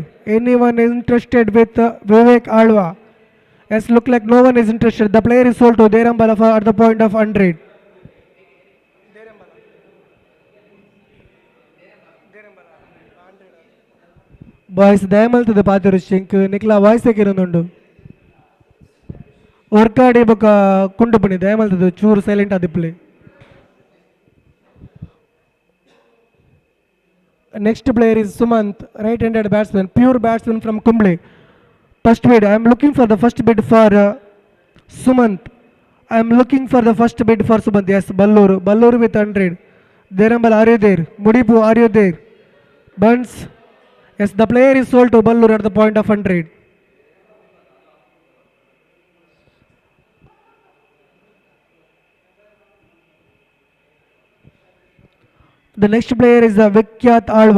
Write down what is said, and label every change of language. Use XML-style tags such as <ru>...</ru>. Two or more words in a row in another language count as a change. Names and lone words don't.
<en>Anyone interested with Vivek Alva? Yes, look like no one is interested. The player is sold to Derambala for at the point of 100.</en> <tcy>ಬಾಯ್ಸ್ ದಯಮಲ್ತದ ಪಾತಿರು ಶಂಕ್ ನಿಕ್ಲ ವಾಯ್ಸ್ ಹಾಕಿರೋದುಂಡು ವರ್ಕಾಡಿ ಬೊಕ ಕುಂಡು ಪಣಿ ದಯಮಲ್ತದ ಚೂರು ಸೈಲೆಂಟ್ ಆದಿಪ್ಪಲಿ</tcy> <en>next player is Sumanth right handed batsman pure batsman from Kumbli first bid I am looking for the first bid for Sumanth I am looking for the first bid for Sumanth S Ballur with 100 Derambal</en> <tcy>ಆರ್ಯೋದೇರ್ ಮುಡಿಪು ಆರ್ಯೋದೇರ್</tcy> <en>Bunts. Yes, the player is sold to Ballur at the point of 100. The next player is Vikyat Alva.</en>